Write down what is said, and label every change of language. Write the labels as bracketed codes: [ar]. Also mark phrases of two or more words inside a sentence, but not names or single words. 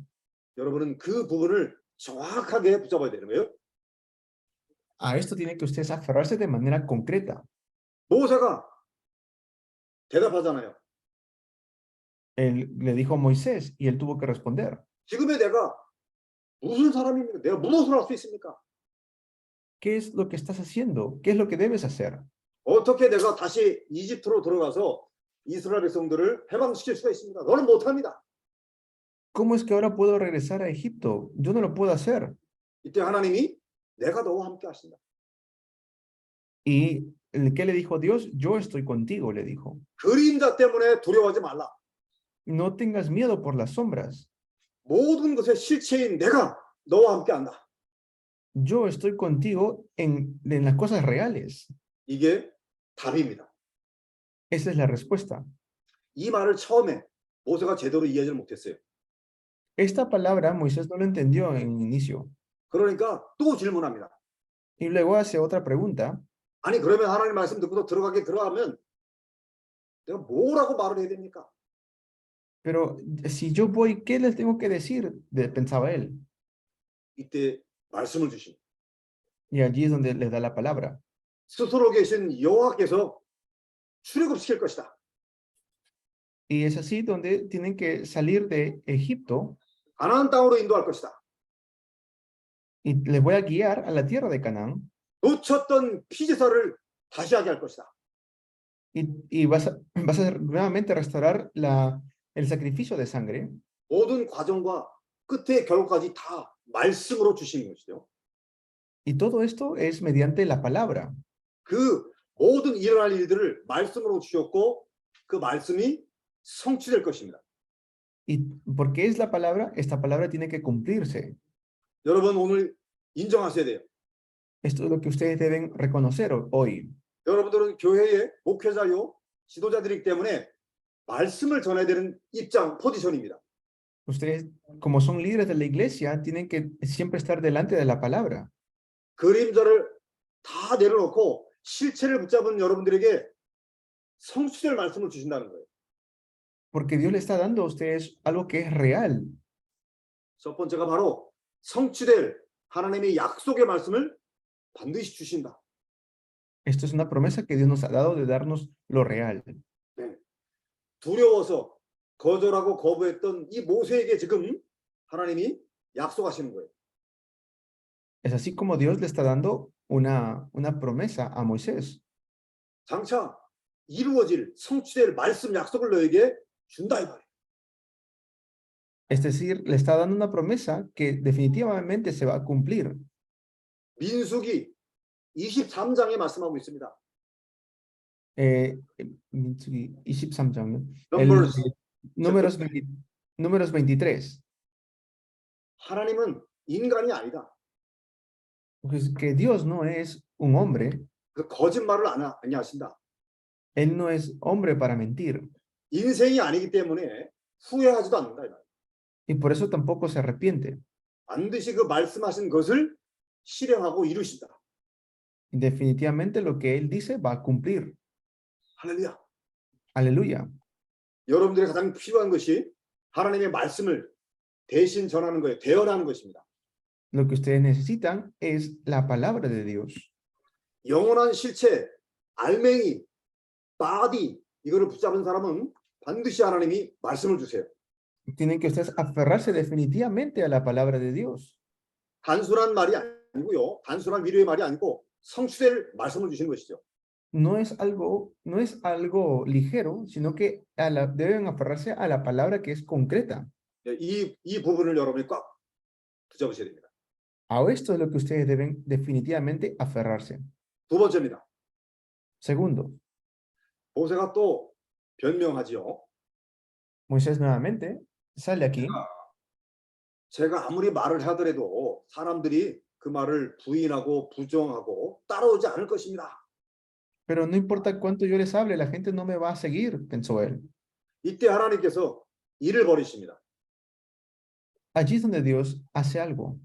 [ko] 여러분은 그 부분을 정확하게 붙잡아야 되는 거예요. [es] A esto tienen que ustedes aferrarse de manera concreta. [ko] 모세가 대답하잖아요. [es] Él le dijo a Moisés y él tuvo que responder. [ko] 지금의 내가 무슨 사람입니까? 내가 무엇을 할 수 있습니까? [es] ¿Qué es lo que estás haciendo? ¿Qué es lo que debes hacer? [ko] 어떻게 내가 다시 이집트로 들어가서 이스라엘 백성들을 해방시킬 수가 있습니까? 너는 못합니다. [es] ¿Cómo es que ahora puedo regresar a Egipto? Yo no lo puedo hacer. [ko] 이때 하나님이 내가 너와 함께 하신다. [es] ¿Y qué le dijo Dios? Yo estoy contigo, le dijo. [ko] 그림자 때문에 두려워하지 말라. [es] No tengas miedo por las sombras. [ko] 모든 것의 실체인 내가 너와 함께 한다. [es] Yo estoy contigo en las cosas reales. [ko] 이게 답입니다. [es] Esa es la respuesta. [ko] 이 말을 처음에 모세가 제대로 이해하지 못했어요. [es] Esta palabra Moisés no lo entendió en inicio. [ko] 그러니까 또 질문합니다. [es] Y luego hace otra pregunta. [ko] 아니 그러면 하나님 말씀 듣고서 들어가면 내가 뭐라고 말을 해야 됩니까? [es] Pero si yo voy, ¿qué les tengo que decir? Pensaba él. [ko] 이때 말씀을 주신 [es] Y allí es donde les da la palabra. [ko] 스스로 계신 여호와께서 출애굽시킬 것이다. [es] Y es así donde tienen que salir de Egipto [ko] 가나안 땅으로 인도할 것이다. [es] y les voy a guiar a la tierra de Canaán. [ko] 놓쳤던 피제사를 다시 하게 할 것이다. [es] Y vas a nuevamente restaurar el sacrificio de sangre. [ko] 모든 과정과 끝의 결과까지 다 말씀으로 주신 것이죠. [es] Y todo esto es mediante la palabra. [ko] 그 모든 일어날 일들을 말씀으로 주셨고 그 말씀이 성취될 것입니다. [es] Y porque es la palabra, esta palabra tiene que cumplirse. [ko] 여러분 오늘 인정하셔야 돼요. [es] Esto es lo que ustedes deben reconocer hoy. [ko] 여러분들은 교회의 목회자요 지도자들이기 때문에 말씀을 전해야 되는 입장 포지션입니다. [es] Ustedes, como son líderes de la iglesia, tienen que siempre estar delante de la palabra. [ko] 그림자를 다 내려놓고 실체를 붙잡은 여러분들에게 성취될 말씀을 주신다는 거예요. [es] Porque Dios le está dando a ustedes algo que es real. [ko] 첫 번째가 바로 성취될 하나님의 약속의 말씀을 반드시 주신다. [es] Esto es una promesa que Dios nos ha dado de darnos lo real. [ko] 네. 두려워서 거절하고 거부했던 이 모세에게 지금 하나님이 약속하시는 거예요. [es] Es así como Dios le está dando una promesa a Moisés. [ko] 장차 이루어질 성취될 말씀 약속을 너에게 준다 이 말이에요. [es] Es decir, le está dando una promesa que definitivamente se va a cumplir. [ko] 민수기 23장에 말씀하고 있습니다. 23장. [en] Numbers. [es] Números 23. [ko] 하나님은 인간이 아니다. [es] Pues que Dios no es un hombre. [ko] 그 거짓말을 안 하신다. [es] Él no es hombre para mentir. [ko] 인생이 아니기 때문에 후회하지도 않는다. 이 말이에요. [es] Y por eso tampoco se arrepiente. [ko] 반드시 그 말씀하신 것을 실행하고 이루신다. [es] Y definitivamente lo que Él dice va a cumplir. [ko] 할렐루야. [es] Aleluya. [ko] 여러분들이 가장 필요한 것이 하나님의 말씀을 대신 전하는 거예요. 대언하는 것입니다. [es] Lo que ustedes necesitan es la palabra de Dios. [ko] 영원한 실체, 알맹이, 바디 이거를 붙잡은 사람은 반드시 하나님이 말씀을 주세요. [es] Tienen que ustedes aferrarse definitivamente a la palabra de Dios. [ko] 단순한 말이 아니고요. 단순한 위로의 말이 아니고 성취될 말씀을 주시는 것이죠. [es] No es algo ligero, sino que deben aferrarse a la palabra que es concreta. [ko] 이 부분을 여러분이 꽉 붙잡으셔야 됩니다. [es] A esto es lo que ustedes deben definitivamente aferrarse. [ko] 두 번째입니다. [es] Segundo, [ko] 모세가 또 변명하지요. [es] Moisés nuevamente sale aquí [ko] 제가 아무리 말을 하더라도 사람들이 그 말을 부인하고 부정하고 따라오지 않을 것입니다. [es] Pero no importa cuánto yo les hable, la gente no me va a seguir, pensó él. [ko] 이때 하나님께서 일을 벌이십니다. [es] Allí es donde Dios hace algo.